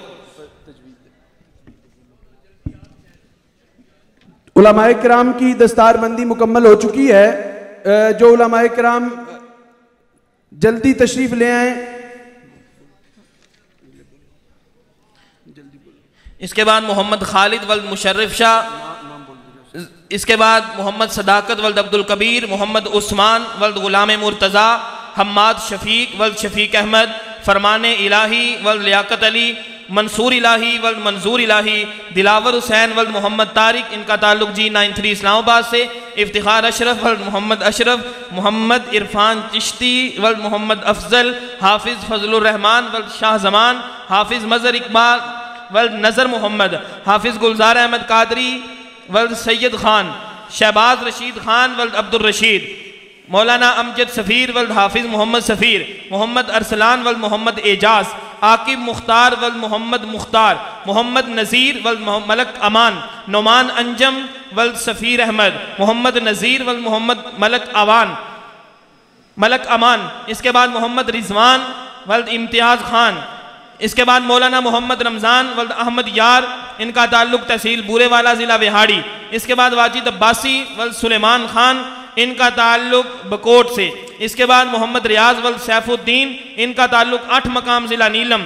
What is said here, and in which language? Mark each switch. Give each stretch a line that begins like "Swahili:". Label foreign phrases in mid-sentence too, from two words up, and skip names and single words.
Urdu: علمائے کرام کی دستاربندی مکمل ہو چکی ہے. جو علمائے کرام جلدی تشریف لے آئے. اس کے بعد محمد خالد ولد مشرف شاہ، اس کے بعد محمد صداقت ولد عبدالکبیر، محمد عثمان ولد غلام مرتضیٰ، حماد شفیق ولد شفیق احمد، فرمان الٰہی ولد لیاقت علی، منصور الٰہی ولد منظور الٰہی، دلاور حسین ولد محمد طارق, ان کا تعلق G93 اسلام آباد سے، افتخار اشرف ولد محمد اشرف, محمد عرفان چشتی ولد محمد افضل، حافظ فضل الرحمان ولد شاہ زمان، حافظ مظہر اقبال ولد نظر محمد، حافظ گلزار احمد قادری ولد سید خان، شہباز رشید خان ولد عبدالرشید، مولانا امجد سفیر ولد حافظ محمد سفیر، محمد ارسلان ولد محمد اعجاز، عاقب مختار ولد محمد مختار، محمد نذیر ولد ملک امان، نعمان انجم ولد سفیر احمد، محمد نذیر ولد محمد ملک امان. اس کے بعد محمد رضوان ولد امتیاز خان، اس کے بعد مولانا محمد رمضان ولد احمد یار، ان کا تعلق تحصیل بورے والا ضلع بہاڑی. اس کے بعد واجد عباسی ولد سلیمان خان، ان کا تعلق بکوٹ سے. اس کے بعد محمد ریاض ولد سیف الدین، ان کا تعلق 8 مقام ضلع نیلم.